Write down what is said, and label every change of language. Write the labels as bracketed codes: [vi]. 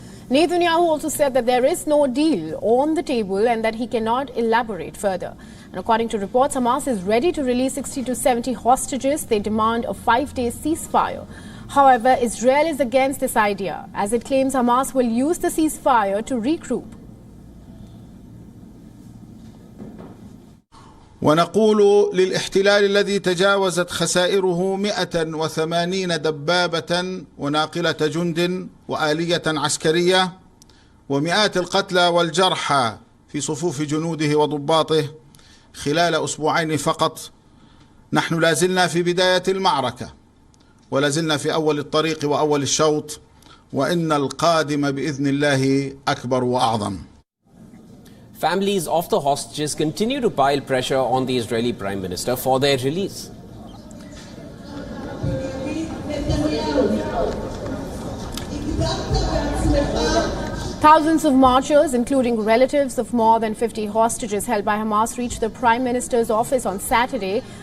[en] Netanyahu also said that there is no deal on the table and that he cannot elaborate further. And according to reports, Hamas is ready to release 60 to 70 hostages. They demand a 5-day ceasefire. However, Israel is against this idea, as it claims Hamas will use the ceasefire to regroup. [ar] ونقول للاحتلال الذي تجاوزت خسائره 180 دبابة وناقلة جند وآلية عسكرية ومئات القتلى والجرحى في صفوف جنوده وضباطه خلال أسبوعين فقط. نحن لازلنا في بداية المعركة ولازلنا في أول الطريق وأول الشوط، وإن القادم بإذن الله أكبر وأعظم. [en] Families of the hostages continue to pile pressure on the Israeli Prime Minister for their release. Thousands of marchers, including relatives of more than 50 hostages held by Hamas, reached the Prime Minister's office on Saturday.